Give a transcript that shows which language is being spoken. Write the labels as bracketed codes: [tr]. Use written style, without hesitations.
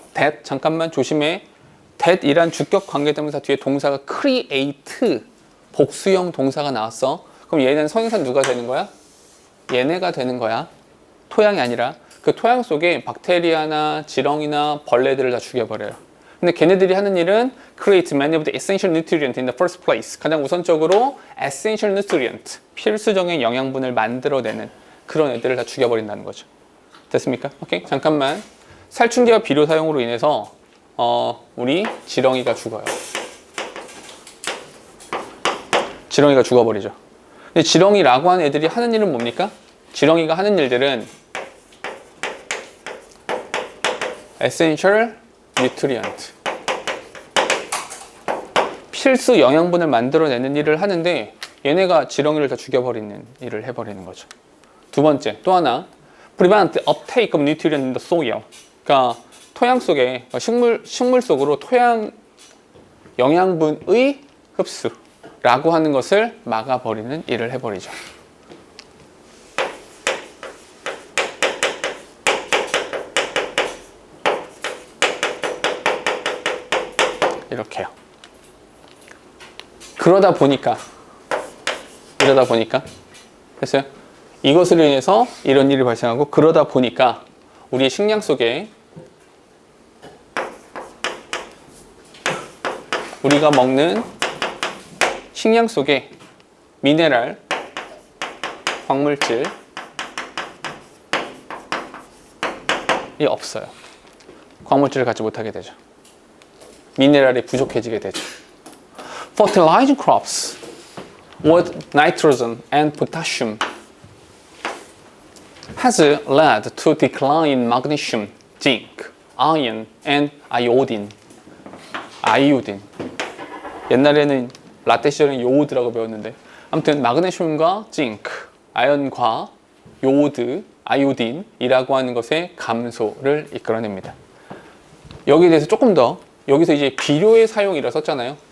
[ko] That, 잠깐만 조심해. That 이란 주격 관계대명사 뒤에 동사가 create, 복수형 동사가 나왔어. 그럼 얘는 선행사 누가 되는 거야? 얘네가 되는 거야. 토양이 아니라. 그 토양 속에 박테리아나 지렁이나 벌레들을 다 죽여버려요. 근데 걔네들이 하는 일은 [en] create many of the essential nutrients in the first place. [ko] 가장 우선적으로 essential nutrient, 필수적인 영양분을 만들어내는 그런 애들을 다 죽여버린다는 거죠. 됐습니까? 오케이. 잠깐만. 살충제와 비료 사용으로 인해서 우리 지렁이가 죽어요. 지렁이가 죽어버리죠. 근데 지렁이라고 하는 애들이 하는 일은 뭡니까? 지렁이가 하는 일들은 essential nutrient, 필수 영양분을 만들어내는 일을 하는데 얘네가 지렁이를 다 죽여버리는 일을 해버리는 거죠. 두 번째, 또 하나, [en] prevent the uptake of nutrients in the soil. [ko] 그러니까 토양 속에, 식물 속으로 토양 영양분의 흡수라고 하는 것을 막아버리는 일을 해버리죠. 이렇게요. 그러다 보니까 됐어요? 이것으로 인해서 이런 일이 발생하고, 그러다 보니까 우리의 식량 속에 우리가 먹는 식량 속에 미네랄, 광물질, 없어요. 광물질을 갖지 못하게 되죠. 미네랄이 부족해지게 되죠. [en] Fertilizing crops with nitrogen and potassium has led to decline in magnesium, zinc, iron, and iodine. [ko] 아이오딘. 옛날에는 라떼 시절에는 요오드라고 배웠는데 아무튼 마그네슘과 징크, 아연과 요오드, 아이오딘이라고 하는 것의 감소를 이끌어냅니다. 여기에 대해서 조금 더 여기서 이제 비료의 사용이라고 썼잖아요.